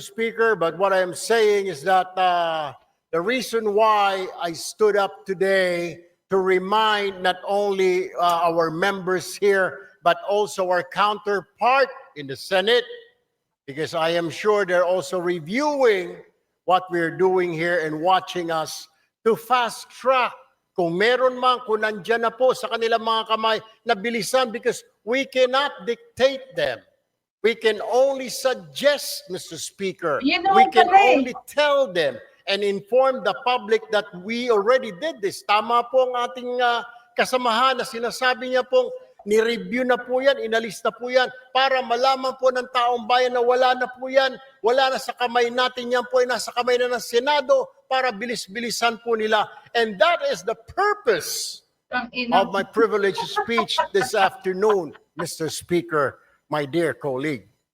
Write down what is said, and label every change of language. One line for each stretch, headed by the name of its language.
English: Speaker, but what I am saying is that the reason why I stood up today to remind not only our members here, but also our counterpart in the Senate, because I am sure they're also reviewing what we're doing here and watching us to fast track.
Filipino: Kung meron man, kung nandyan na po sa kanilang mga kamay, na bilisan
English: because we cannot dictate them. We can only suggest, Mr. Speaker. You know, We can
Filipino: pala eh.
English: only tell them and inform the public that we already did this.
Filipino: Tama po ang ating kasamahan na sinasabi niya pong ni-review na po yan, inalis na po yan, para malaman po ng taong bayan na wala na po yan, wala na sa kamay natin yan po, ay nasa kamay na ng Senado para bilis-bilisan po nila.
English: And that is the purpose of my privileged speech this afternoon, Mr. Speaker, my dear colleague.